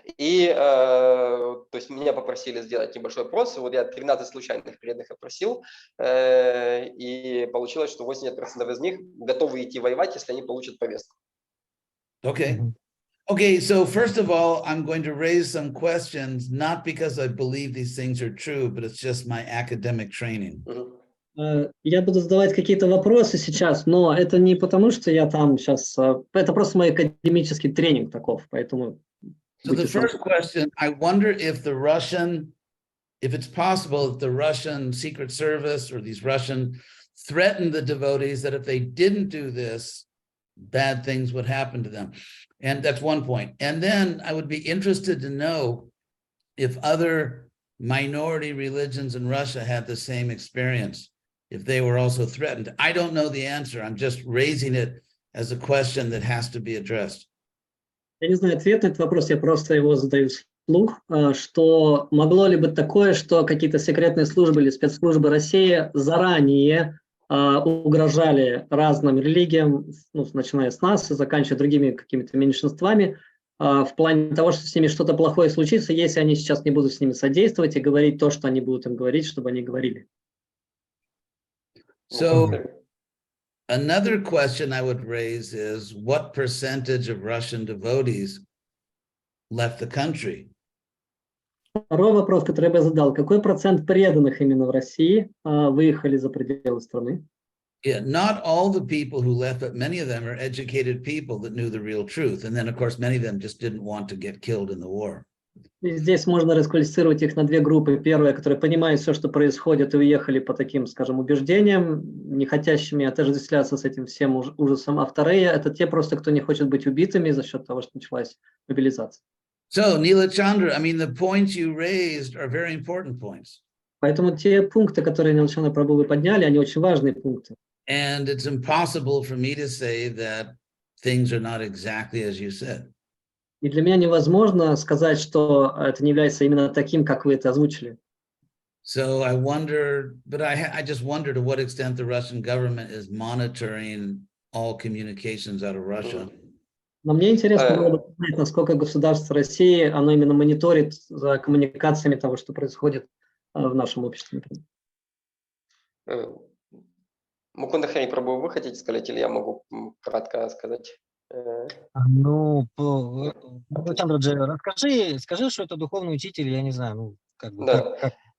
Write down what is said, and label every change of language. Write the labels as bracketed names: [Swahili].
[Russian] И то есть меня попросили сделать небольшой опрос. Вот я 13 случайных преданных опросил, и получилось, что 80% из них готовы идти воевать, если они получат повестку. [English] Okay. Okay, so first of all, I'm going to raise some questions, not because I believe these things are true, but it's just my academic training. [Russian] Я буду задавать какие-то вопросы сейчас, но это не потому, что я там сейчас... Это просто мой академический тренинг таков, поэтому... [English] So the first question, I wonder if it's possible that the Russian Secret Service or these Russian threatened the devotees that if they didn't do this, bad things would happen to them. And that's one point. And then I would be interested to know if other minority religions in Russia had the same experience, if they were also threatened. I don't know the answer. I'm just raising it as a question that has to be addressed. [Russian] Я не знаю ответ на этот вопрос, я просто его задаю вслух, что могло ли быть такое, что какие-то секретные службы или спецслужбы России заранее угрожали разным религиям, ну, начиная с нас и заканчивая другими какими-то меньшинствами, в плане того, что с ними что-то плохое случится, если они сейчас не будут с ними содействовать и говорить то, что они будут им говорить, чтобы они говорили. [English] So another question I would raise is, what percentage of Russian devotees left the country? [Russian] Второй вопрос, который я бы задал: какой процент преданных именно в России выехали за пределы страны? [English] Yeah, not all the people who left, but many of them are educated people that knew the real truth. And then, of course, many of them just didn't want to get killed in the war. [Russian] И здесь можно расквалифицировать их на две группы. Первая, которые понимают все, что происходит, и уехали по таким, скажем, убеждениям, не хотящими отождествляться с этим всем ужасом. А вторые – это те просто, кто не хочет быть убитыми за счет того, что началась мобилизация. [English] So, Neela Chandra, I mean, the points you raised are very important points. [Russian] Поэтому те пункты, которые Нила Чандра Прабху вы подняли, они очень важные пункты. [English] And it's impossible for me to say that things are not exactly as you said. [Russian] И для меня невозможно сказать, что это не является именно таким, как вы это озвучили. [English] So I wonder, but I just wonder to what extent the Russian government is monitoring all communications out of Russia. [Russian] Но мне интересно было бы узнать, насколько государство России, оно именно мониторит за коммуникациями того, что происходит в нашем обществе. Мукунда Хари Прабху, вы хотите сказать, или я могу кратко сказать? Ну, Чандраджи, скажи, что это духовный учитель, я не знаю, ну, как бы, как...